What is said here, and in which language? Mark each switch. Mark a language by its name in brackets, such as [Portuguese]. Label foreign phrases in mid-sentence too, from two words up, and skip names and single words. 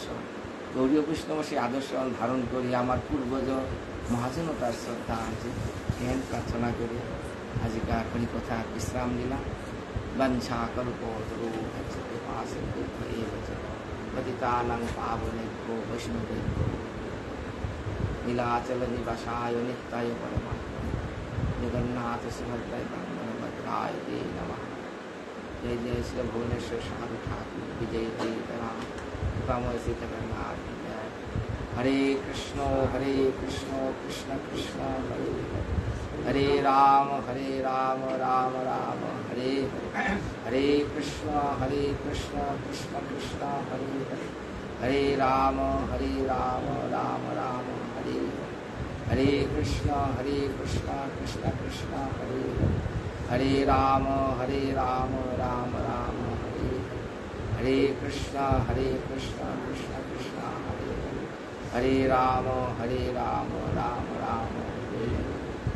[Bangla] গৌরীয় বৈষ্ণব সেই আদর্শ ধারণ করি আমার পূর্বজ মহাজনতার শ্রদ্ধা আছে জ্ঞান প্রার্থনা করে আজিকার হরিকথা বিশ্রাম দিলাম। [Sanskrit] বঞ্ছা কল্পতরু পতিতানাং পাবনেভ্যো বৈষ্ণবেভ্যো নীলাচল নিবাসায় নিত্যায় পরমাত্মা জগন্নাথ সুভদ্রায় ব্রহ্মভদ্রায় ते नमः। जय जय श्री भुवनेश्वर साधु ठाकुर विजय जय राम कृपामय श्री जगन्नाथ जय। हरे कृष्ण कृष्ण कृष्ण हरे हरे राम राम राम हरे हरे कृष्ण कृष्ण कृष्ण हरे हरे राम राम राम हरे हरे कृष्ण कृष्ण कृष्ण हरे हरे राम राम राम हरे हरे कृष्ण कृष्ण कृष्ण हरे हरे राम राम राम हरे।